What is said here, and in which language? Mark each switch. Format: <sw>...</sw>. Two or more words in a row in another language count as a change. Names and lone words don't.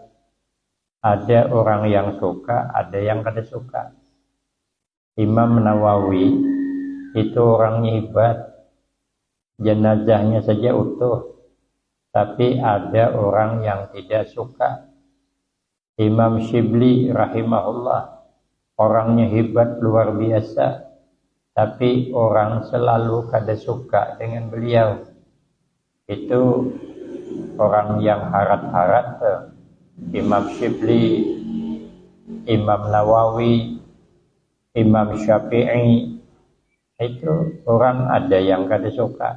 <id>Ada orang yang suka, ada yang kada suka. Imam Nawawi itu orangnya hebat. Jenazahnya saja utuh. Tapi ada orang yang tidak suka. Imam Syibli rahimahullah, orangnya hebat luar biasa. Tapi orang selalu kada suka dengan beliau. Itu orang yang harat-harat. Imam Syibli, Imam Nawawi, Imam Syafi'i, itu orang ada yang kada suka.</id>